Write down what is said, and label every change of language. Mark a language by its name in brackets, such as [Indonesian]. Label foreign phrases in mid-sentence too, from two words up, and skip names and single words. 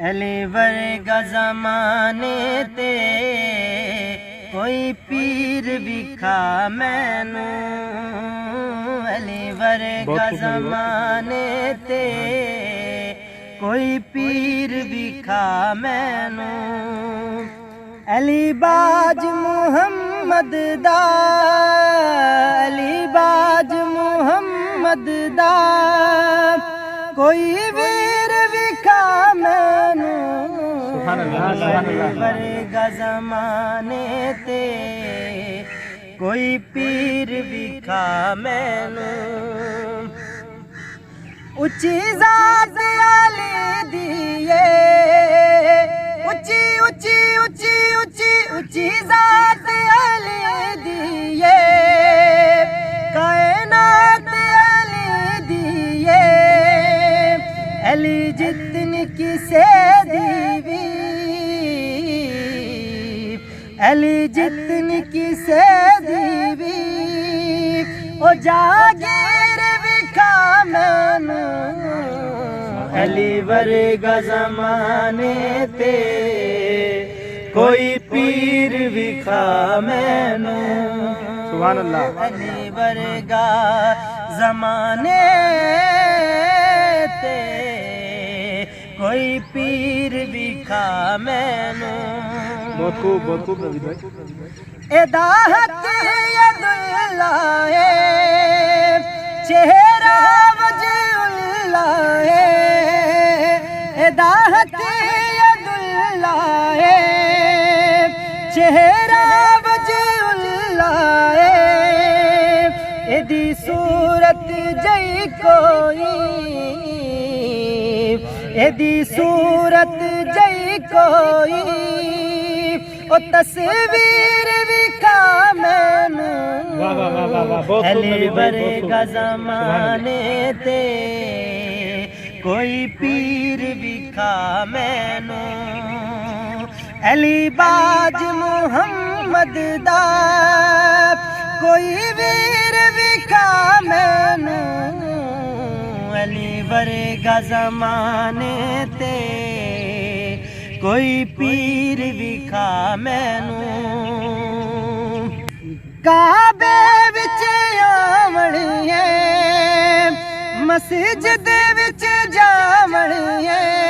[Punjabi] علی ورگا زمانے تے کوئی پیر وکھا مینوں، علی ورگا زمانے تے کوئی پیر وکھا مینوں، علی باج محمد دا، علی باج محمد دا کوئی ویر وکھا مینوں، علی ورگا زمانے تے کوئی پیر وکھا مینوں، اچھی ذات علی دیے، اچھی اچھی اچھی اچھی اچھی ذات علی دیے، کائنات علی دیے، علی جتنی کسے دیوی، علی جتنی کسے دیوی، او جاگیر وکھا مینوں، علی ورگا زمانے تے کوئی پیر وکھا مینوں، [Arabic] سبحان اللہ، [Punjabi] علی ورگا زمانے تے کوئی پیر وکھا مینوں، [Urdu] بہت خوب نوید بھائی، [Punjabi] اداحت [Arabic] ید اللہ [Punjabi] ہے، چہرہ [Arabic] وجہ اللہ [Punjabi] ہے، اداحت [Arabic] ید اللہ [Punjabi] ہے، چہرہ [Arabic] وجہ اللہ [Punjabi] ہے، ایدی صورت جئی کوئی، ایدی صورت جئی کوئی، او تصویر وکھا مینوں، علی ورگا زمانے تے کوئی پیر وکھا مینوں، علی باج محمد دا کوئی ویر وکھا مینوں، علی ورگا زمانے تے کوئی پیر وکھا مینوں، کعبے وچ آوݨ ہے، مسجد وچ جاوݨ ہے،